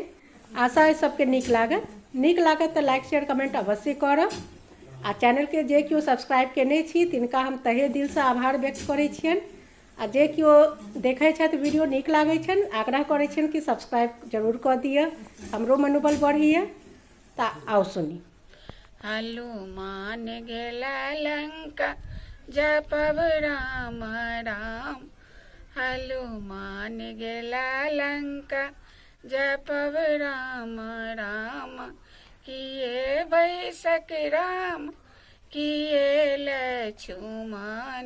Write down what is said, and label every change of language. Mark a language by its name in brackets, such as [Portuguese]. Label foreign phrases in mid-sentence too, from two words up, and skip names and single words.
[Maithili] आशा है सबके नीक लागत तो [English] like share comment [Maithili] अवश्य करब। आ चैनल के जे केओ सब्सक्राइब केने छी तिनका हम तहे दिल से आभार व्यक्त करै छियनि। आ जे केओ देखै छथि वीडियो नीक लागै छनि, आग्रह करै छियनि कि सब्सक्राइब जरूर कऽ दिअ, हमरो मनोबल बढ़िए। ता आओ सुनी। हनुमान गेला लंका जपब राम राम। हनुमान गेला लंका जपब राम राम। किए बैसक राम किए लक्ष्मण।